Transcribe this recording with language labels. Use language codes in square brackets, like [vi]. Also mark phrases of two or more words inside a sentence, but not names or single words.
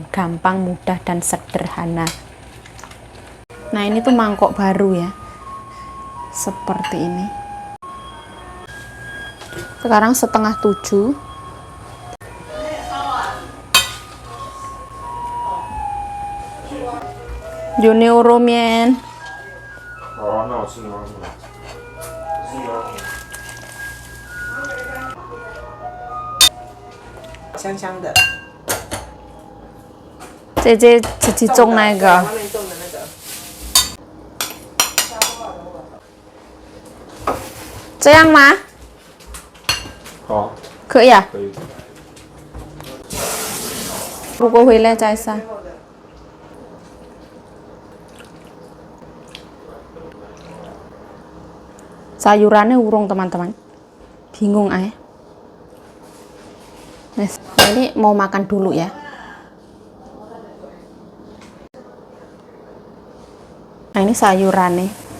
[id] Gampang, mudah, dan sederhana. Nah, ini tuh mangkok baru ya. Seperti ini. Sekarang 6:30. Juni urumien. [zh] 哦，那我吃牛肉面，吃牛肉面，香香的。这种那个。外面种的那个。这样吗？好，可以啊。可以。如果回来再上。 [id] Sayurannya urung teman-teman, bingung ay. Nah, ini mau makan dulu ya. Nah, ini sayurannya.